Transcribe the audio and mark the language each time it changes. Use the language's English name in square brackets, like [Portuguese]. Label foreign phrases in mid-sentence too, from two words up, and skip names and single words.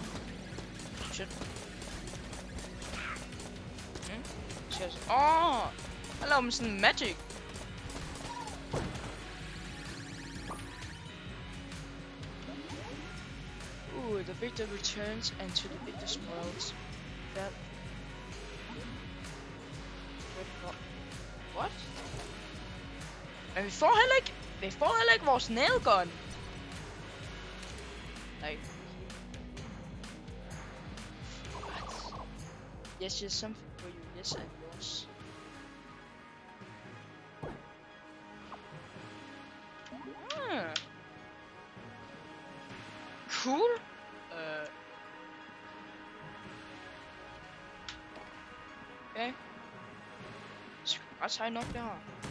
[English] Shit. Yes. Oh! Hello, Mr. Magic! Ooh, the victor returns and to the victor spoils. That. What? [Danish] Men vi får heller ikke vores nailgun. [English] Like, what? Yes, yes, something for you. Yes, and yours. Cool. Okay. [Danish] Skal vi bare tage nok det her?